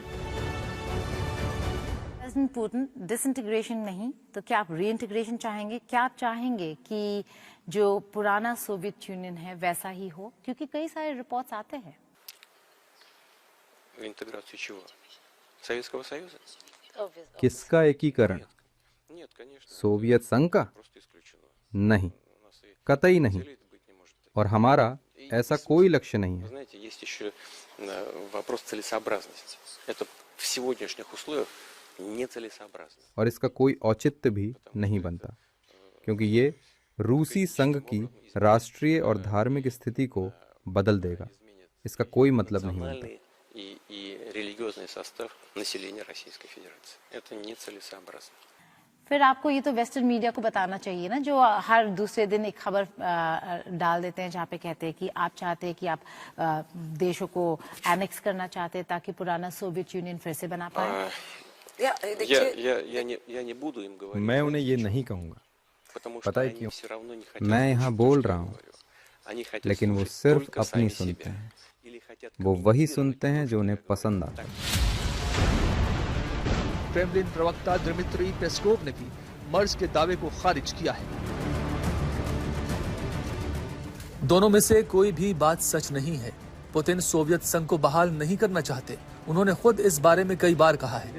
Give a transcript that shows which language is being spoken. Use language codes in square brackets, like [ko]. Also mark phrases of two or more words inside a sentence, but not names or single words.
[hi] प्रेसिडेंट पुतिन डिसइंटीग्रेशन नहीं तो क्या आप रीइंटीग्रेशन चाहेंगे? क्या आप चाहेंगे कि जो पुराना सोवियत यूनियन है वैसा ही हो? क्योंकि कई सारे रिपोर्ट्स आते हैं। [ru] Интеграцию чего? Советского Союза? [hi] किसका एकीकरण? [ru] Нет, конечно. [hi] सोवियत संघ का? [ru] Просто исключено. [hi] नहीं, कतई नहीं। [ru] Целей это быть не может. [hi] और हमारा ऐसा कोई लक्ष्य नहीं [ru] Вы [hi] है। [ru] знаете, есть еще вопрос целесообразности. Это в сегодняшних условиях нецелесообразно. [hi] और इसका कोई औचित्य भी नहीं बनता, क्योंकि ये रूसी संघ की राष्ट्रीय और धार्मिक स्थिति को बदल देगा। इसका कोई मतलब नहीं बनता। [ru] Национальный и религиозный состав населения Российской Федерации. Это нецелесообразно. [hi] फिर आपको ये तो [en] western media [hi] को बताना चाहिए ना, जो हर दूसरे दिन एक खबर डाल देते हैं जहाँ पे कहते हैं कि आप चाहते हैं कि आप देशों को एनेक्स करना चाहते हैं ताकि पुराना सोवियत यूनियन फिर से बना पाए। [ru] Я не буду им говорить. [hi] मैं उन्हें ये नहीं कहूँगा, [ru] потому что [hi] पता है [ru] они [hi] क्यों? [ru] все равно не хотят. [hi] मैं यहाँ बोल रहा हूँ, [ru] Они хотят [hi] लेकिन वो [ru] слушать [hi] सिर्फ [ru] только [hi] अपनी [ru] сами [hi] सुनते [ru] себя. [hi] हैं। [ru] Или хотят [hi] वो वही [ru] контролировать [hi] सुनते हैं [ru] то, [hi] जो [ru] что [hi] उन्हें [ru] им [hi] पसंद आता है। क्रेमलिन प्रवक्ता दिमित्री पेस्कोव ने भी मर्ज के दावे को खारिज किया है। दोनों में से कोई भी बात सच नहीं है। पुतिन सोवियत संघ को बहाल नहीं करना चाहते। उन्होंने खुद इस बारे में कई बार कहा है।